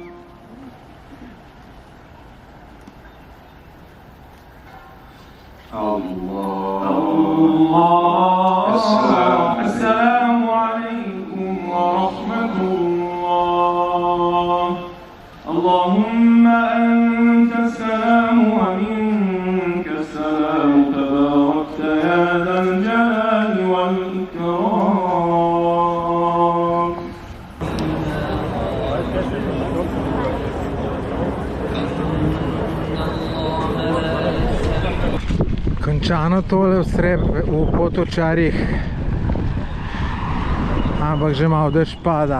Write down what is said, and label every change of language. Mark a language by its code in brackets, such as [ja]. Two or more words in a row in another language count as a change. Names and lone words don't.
[ar] السلام عليكم ورحمة الله اللهم أنت السلام ومنك السلام تباركت يا ذا الجلال والإكرام [sl] Končano tole v Potočarjih, ampak že malo dež pada.